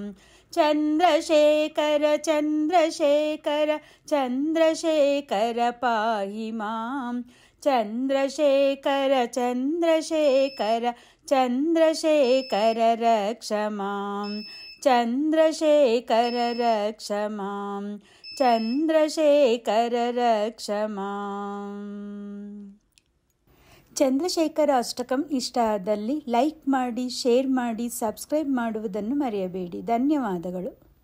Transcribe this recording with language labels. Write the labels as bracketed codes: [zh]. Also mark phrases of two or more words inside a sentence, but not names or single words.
[sa] चन्द्रशेखर चन्द्रशेखर चन्द्रशेखर पाहि मां चन्द्रशेखर चन्द्रशेखर चन्द्रशेखर रक्ष मां। चन्द्रशेखर रक्ष मां चन्द्रशेखर रक्ष माम्। [kn] ಚಂದ್ರಶೇಖರ ಅಷ್ಟಕಂ ಇಷ್ಟ ಆದಲ್ಲಿ ಲೈಕ್ ಮಾಡಿ, ಶೇರ್ ಮಾಡಿ, ಸಬ್ಸ್ಕ್ರೈಬ್ ಮಾಡುವುದನ್ನು ಮರೆಯಬೇಡಿ. ಧನ್ಯವಾದಗಳು.